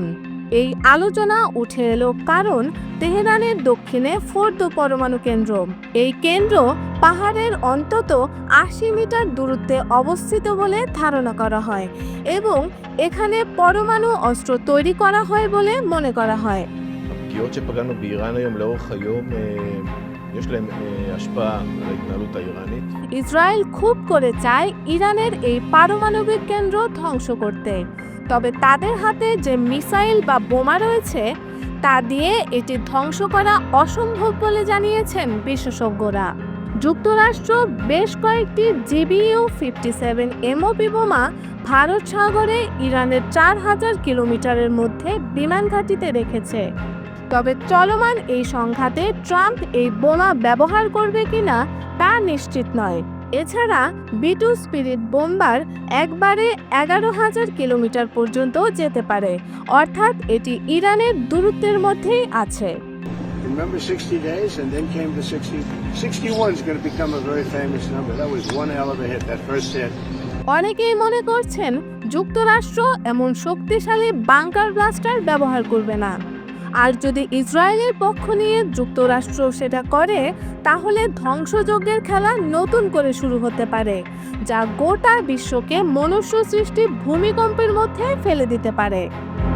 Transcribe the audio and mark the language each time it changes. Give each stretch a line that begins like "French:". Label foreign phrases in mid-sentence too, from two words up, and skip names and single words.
Bangla: এই আলোচনা উঠে এলো কারণ তেহরানের দক্ষিণে ফোর্দো পরমাণু কেন্দ্র। এই কেন্দ্র পাহাড়ের অন্তত 80 মিটার দূরত্বে অবস্থিত বলে ধারণা করা হয় এবং এখানে পরমাণু অস্ত্র তৈরি করা হয় বলে মনে করা হয়।
Hebrew: הפגיעות שפגענו באיראן היום לאורך היום, יש להם השפעה על ההתנהלות האיראנית.
Bangla: ইসরায়েল খুব করে চায় ইরানের এই পারমাণবিক কেন্দ্র ধ্বংস করতে, তবে তাদের হাতে যে মিসাইল বা বোমা রয়েছে তা দিয়ে এটি ধ্বংস করা অসম্ভব বলে জানিয়েছেন বিশেষজ্ঞরা। যুক্তরাষ্ট্র বেশ কয়েকটি GBU-57 MOP বোমা ভারত সাগরে ইরানের 4000 কিলোমিটারের মধ্যে বিমান ঘাঁটিতে রেখেছে। তবে চলমান এই সংঘাতে ট্রাম্প এই বোমা ব্যবহার করবে কিনা তা নিশ্চিত নয়। এছাড়া B-2 স্পিরিট বোম্বার একবারে 11,000 কিলোমিটার পর্যন্ত যেতে পারে, অর্থাৎ এটি ইরানের দূরত্বের মধ্যেই আছে।
English: Remember 60 days and then came the 60. 61 is going to become a very famous number. That was one hell of a hit, that first hit.
Bangla: অনেকেই মনে করছেন যুক্তরাষ্ট্র এমন শক্তিশালী
English: bunker blaster
Bangla: ব্যবহার করবে না। আর যদি ইসরায়েলের পক্ষ নিয়ে যুক্তরাষ্ট্র সেটা করে তাহলে ধ্বংসযজ্ঞের খেলা নতুন করে শুরু হতে পারে, যা গোটা বিশ্বকে মনুষ্য সৃষ্টি ভূমিকম্পের মধ্যে ফেলে দিতে পারে।